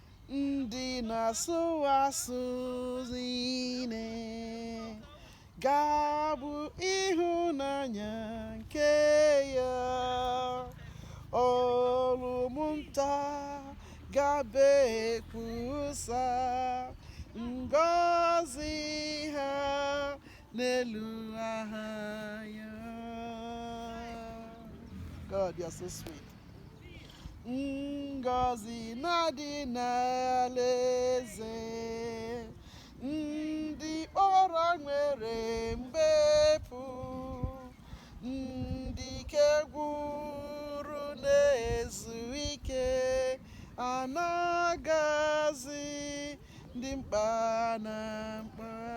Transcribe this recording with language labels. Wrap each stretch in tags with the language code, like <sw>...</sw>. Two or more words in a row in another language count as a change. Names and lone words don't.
<ig>Ndị na-asụ asụ niile ga-abụ ịhụnanya nke ya. Olu m nta ga-ekwusa ngọzi ha n'elu aha ya.</ig> <en>God, you are so sweet.</en> <ig>Ngọzi na-adị n'alaeze, ndị kpọrọ nwere mbepụ, ndị ike gwụrụ na-ezu ike, anagazi ndị mkpa na mkpa.</ig>